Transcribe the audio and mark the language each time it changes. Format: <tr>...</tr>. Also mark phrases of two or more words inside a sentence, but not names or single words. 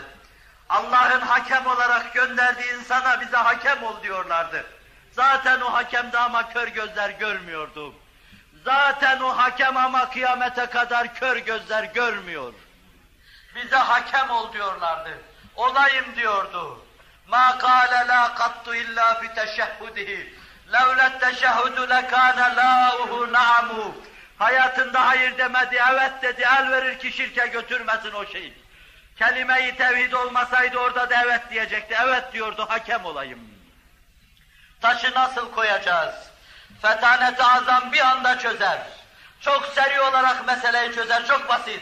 <tr>Allah'ın hakem olarak gönderdiği insana bize hakem ol diyorlardı. Zaten o hakemdi ama kör gözler görmüyordu. Zaten o hakem ama kıyamete kadar kör gözler görmüyor. Bize hakem ol diyorlardı. Olayım diyordu.</tr> <ar>مَا قَالَ لَا قَطُّ اِلَّا فِي تَشَهُّدِهِ لَوْلَا التَّشَهُّدُ لَكَانَ لَاهُ نَعَمُ.</ar> <tr>Hayatında hayır demedi, evet dedi, el verir ki şirke götürmesin o şeyi. Kelime-i tevhid olmasaydı orada da evet diyecekti, evet diyordu, hakem olayım. Taşı nasıl koyacağız? Fetanet-i azam bir anda çözer. Çok seri olarak meseleyi çözer, çok basit.</tr>